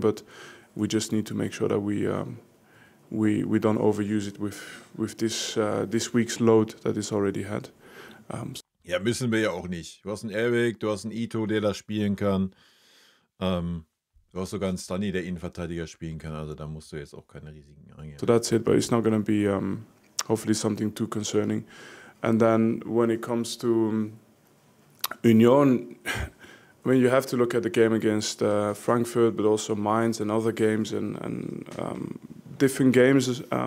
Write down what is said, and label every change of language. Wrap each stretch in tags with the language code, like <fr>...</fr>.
<en>But we just need to make sure that we don't overuse it with this week's load that he's already had.</en> <de>Ja, müssen wir ja auch nicht. Du hast einen Airweg, du hast einen Ito, der das spielen kann. Du hast sogar einen Stunny, der Innenverteidiger spielen kann. Also da musst du jetzt auch keine Risiken eingehen.</de> <en>So that's it, but it's not going to be hopefully something too concerning. And then when it comes to Union, I mean, you have to look at the game against Frankfurt, but also Mainz and other games and different games.</en>